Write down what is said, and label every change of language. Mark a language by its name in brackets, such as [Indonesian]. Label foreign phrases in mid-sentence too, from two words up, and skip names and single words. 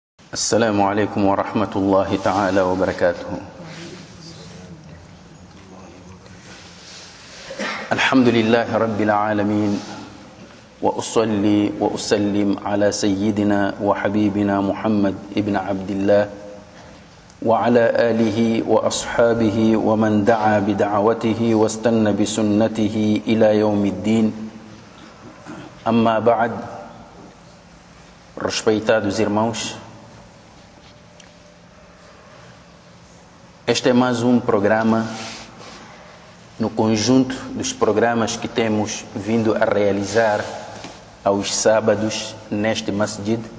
[Arabic] السلام عليكم ورحمة الله تعالى وبركاته. الحمد لله رب العالمين، وأصلي وأسلم على سيدنا وحبيبنا محمد ابن عبد الله وعلى آله وأصحابه ومن دعا بدعوته واستنى بسنته إلى يوم الدين. أما بعد, [Portuguese] respeitados irmãos, este é mais um programa no conjunto dos programas que temos vindo a realizar aos sábados neste masjid,